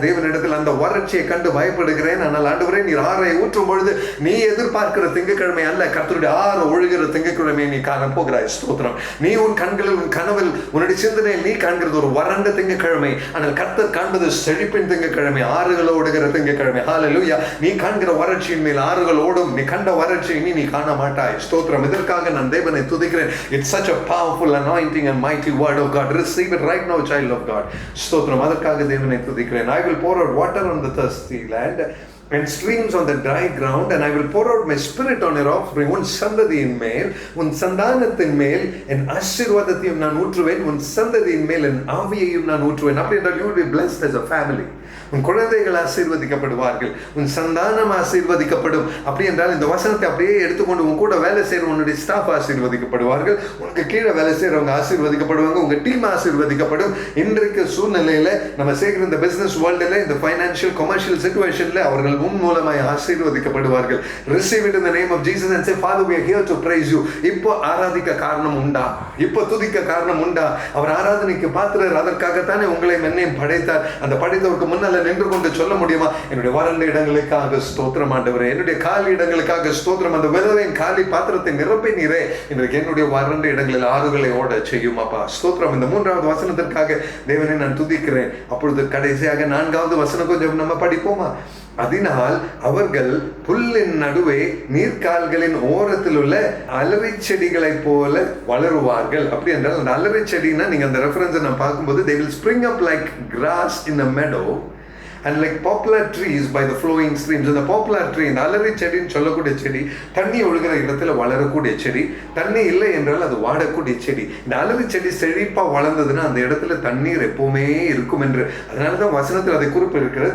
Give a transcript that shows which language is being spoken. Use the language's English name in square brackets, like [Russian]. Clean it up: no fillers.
[Tamil] தேவனிடத்தில் அந்த வறட்சியை கண்டு பயப்படுகிறேன். ஆனால் ஆண்டவரே, நீர் ஆறை ஊற்றும் பொழுது நீ எதிர்பார்க்கிற திங்கட்கிழமை அல்ல, கர்த்தருடைய ஆறு ஒழுகிற திங்கட்கிழமை நீ காண போகிறாய். ஸ்தோத்திரம். நீ உன் கண்களில், உன் கனவில், உன்னுடைய சிந்தனையில் நீ காண்கிறது ஒரு வறண்ட திங்கட்கிழமை. ஆனால் கர்த்தர் காண்பது செழிப்பின் திங்கட்கிழமை, ஆறுகள் ஓடுகிற திங்கட்கிழமை. ஹல்லேலூயா. நீ காண்கிற வறட்சியின் மேல் ஆறுகள் ஓடும். நீ கண்ட வறட்சியை நீ காண மாட்டாய். ஸ்தோத்திரம். இதற்காக நான் தேவனை துதிக்கிறேன். [English] It's such a powerful anointing and mighty word of God. Receive it right now, child of God. [Tamil] ஸ்தோத்திரம். அதற்காக தேவனை துதிக்கிறேன். [English] I will pour out water on the thirsty land and streams on the dry ground, and I will pour out my spirit on your offering. [Tamil] உன் சந்ததியின் மேல், உன் சந்தானத்தின் மேல் என் ஆசீர்வாதத்தையும் நான் ஊற்றுவேன். உன் சந்ததியின் மேல் என் ஆவியையும் நான் ஊற்றுவேன். அப்படி என்றால் [English] you will be blessed as a family. [Tamil] உன் குழந்தைகள் ஆசீர்வதிக்கப்படுவார்கள், உன் சந்தானம் ஆசீர்வதிக்கப்படும். அப்படி என்றால் இந்த வசனத்தை அப்படியே எடுத்துக்கொண்டு உன் கூட வேலை செய்கிற உன்னுடைய ஸ்டாஃப் ஆசீர்வதிக்கப்படுவார்கள், உனக்கு கீழே வேலை செய்கிறவங்க ஆசீர்வதிக்கப்படுவாங்க, உங்கள் டீம் ஆசீர்வதிக்கப்படும். இன்றைக்கு சூழ்நிலையில் நம்ம செய்கிற இந்த பிஸ்னஸ் வேர்ல்டில், இந்த ஃபைனான்ஷியல் கமர்ஷியல் சிச்சுவேஷனில் அவர்கள் உன் மூலமாய் ஆசீர்வதிக்கப்படுவார்கள். [English] Receive it in the name of Jesus and say, Father, we are here to praise you. [Tamil] இப்போ ஆராதிக்க காரணம் உண்டா? இப்போ துதிக்க காரணம் உண்டா? அவர் ஆராதனைக்கு பாத்திரர். அதற்காகத்தானே உங்களை என்னையும் படைத்தார். அந்த படைத்தவருக்கு முன்னால் நின்று கொண்டு சொல்ல முடியுமா? என்னுடைய வறண்ட இடங்களுக்காக ஸ்தோத்திரம் ஆண்டவரே, என்னுடைய காலி இடங்களுக்காக ஸ்தோத்திரம். அந்த விதவையின் காலி பாத்திரத்தை நிரப்பினீரே, இன்றைக்கு என்னுடைய வறண்ட இடங்களில் ஆறுகளை ஓட செய்யும் அப்பா. ஸ்தோத்திரம். இந்த 3வது வசனத்திற்காக தேவனை நான் துதிக்கிறேன். அப்பொழுது கடைசியாக 4வது வசனம் கொஞ்சம் நம்ம படிப்போமா? அதனால் அவர்கள் புல்லின் நடுவே நீர்க்கால்களின் ஓரத்தில் உள்ள அலரி செடிகளை போல வளருவார்கள். அப்படி என்றால் அந்த அலரி செடினா, நீங்க அந்த ரெஃபரன்ஸை நான் பார்க்கும்போது, [English] they will spring up like grass in a meadow and like poplar trees by the flowing streams. [Tamil] இந்த poplar tree, இந்த அலரி செடின்னு சொல்லக்கூடிய செடி, தண்ணி ஒழுகிற இடத்துல வளரக்கூடிய செடி. தண்ணி இல்லை என்றால் அது வாடக்கூடிய செடி. இந்த அலரி செடி செழிப்பா வளர்ந்ததுன்னா அந்த இடத்துல தண்ணீர் எப்பவுமே இருக்கும் என்று, அதனாலதான் வசனத்தில் அதை குறிப்பு இருக்கிறது.